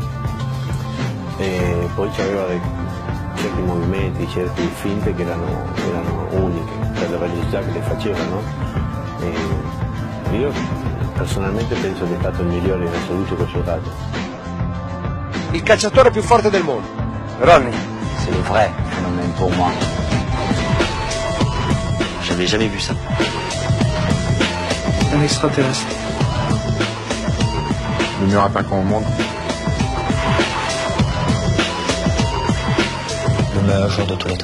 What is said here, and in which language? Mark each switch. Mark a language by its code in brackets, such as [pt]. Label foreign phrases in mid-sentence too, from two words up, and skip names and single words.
[it] E poi c'aveva certi movimenti, certe finte che erano uniche per la velocità che le facevano. E io personalmente penso che è stato il migliore in assoluto che ho giocato. Il calciatore più forte del mondo, Ronnie. [fr] C'est le vrai phénomène pour moi. J'avais jamais vu ça. Un extraterrestre. Le meilleur attaquant au monde. Le meilleur joueur de tous les temps.